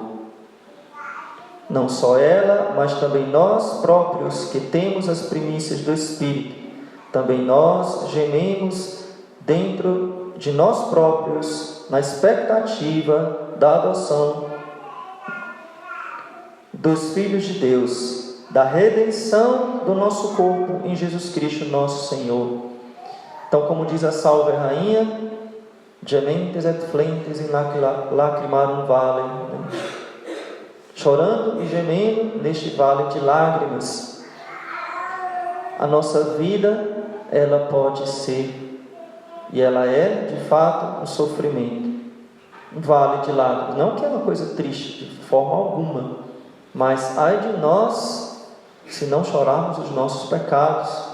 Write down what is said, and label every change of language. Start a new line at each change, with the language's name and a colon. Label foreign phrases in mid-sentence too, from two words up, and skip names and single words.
Portuguese: Não só ela, mas também nós próprios, que temos as primícias do Espírito, também nós gememos dentro de nós próprios, na expectativa da adoção dos filhos de Deus, da redenção do nosso corpo em Jesus Cristo nosso Senhor. Então, como diz a Salve Rainha,
Latin: gementes et flentes in lacrimarum vale,
Portuguese: chorando e gemendo neste vale de lágrimas. A nossa vida, ela pode ser, e ela é, de fato, um sofrimento, um vale de lágrimas. Não que é uma coisa triste, de forma alguma, mas ai de nós, se não chorarmos os nossos pecados.